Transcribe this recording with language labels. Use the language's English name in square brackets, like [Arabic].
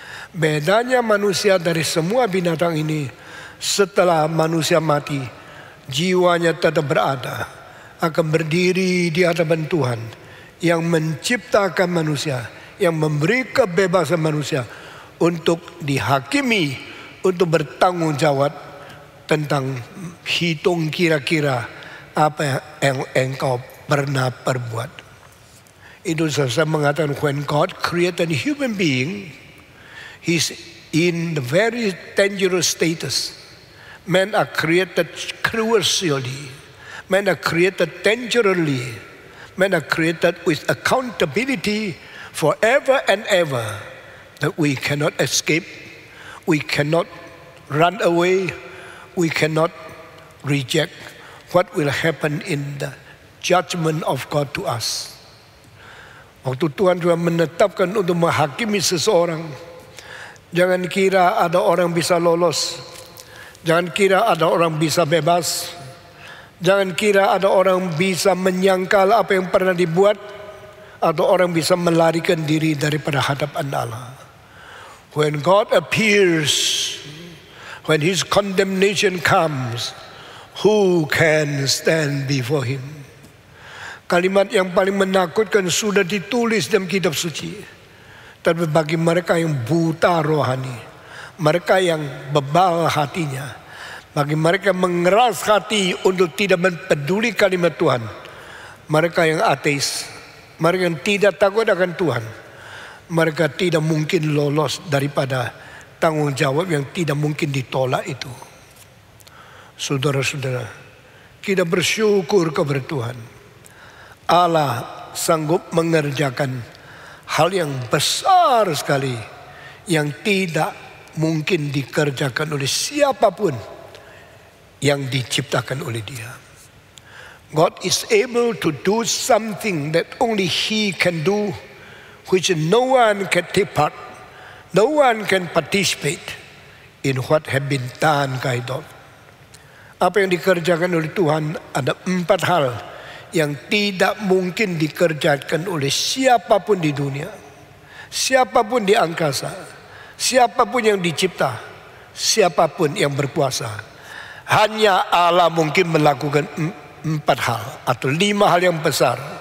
[Indonesian] Bedanya manusia dari semua binatang ini, setelah manusia mati, jiwanya tetap berada, akan berdiri di hadapan Tuhan yang menciptakan manusia, yang memberi kebebasan manusia untuk dihakimi, untuk bertanggung jawab tentang hitung kira-kira apa yang engkau pernah perbuat. Itu saya mengatakan, [English] when God created a human being, He's in the very dangerous status. Men are created cruelly. Men are created dangerously. Men are created with accountability forever and ever, that we cannot escape, we cannot run away, we cannot reject what will happen in the judgment of God to us. [Indonesian] Waktu Tuhan juga menetapkan untuk menghakimi seseorang, jangan kira ada orang bisa lolos, jangan kira ada orang bisa bebas, jangan kira ada orang bisa menyangkal apa yang pernah dibuat, atau orang bisa melarikan diri daripada hadapan Allah. [English] When God appears, when His condemnation comes, who can stand before Him? [Indonesian] Kalimat yang paling menakutkan sudah ditulis dalam kitab suci. Tapi bagi mereka yang buta rohani, mereka yang bebal hatinya, bagi mereka yang mengeras hati untuk tidak mempeduli kalimat Tuhan, mereka yang ateis, mereka yang tidak takut akan Tuhan, mereka tidak mungkin lolos daripada tanggung jawab yang tidak mungkin ditolak itu. Saudara-saudara, kita bersyukur kepada Tuhan. Allah sanggup mengerjakan hal yang besar sekali yang tidak mungkin dikerjakan oleh siapapun yang diciptakan oleh Dia. [English] God is able to do something that only He can do, which no one can take part, no one can participate in what have been done kind of. [Indonesian] Apa yang dikerjakan oleh Tuhan, ada 4 hal yang tidak mungkin dikerjakan oleh siapapun di dunia, siapapun di angkasa, siapapun yang dicipta, siapapun yang berkuasa. Hanya Allah mungkin melakukan 4 hal atau 5 hal yang besar.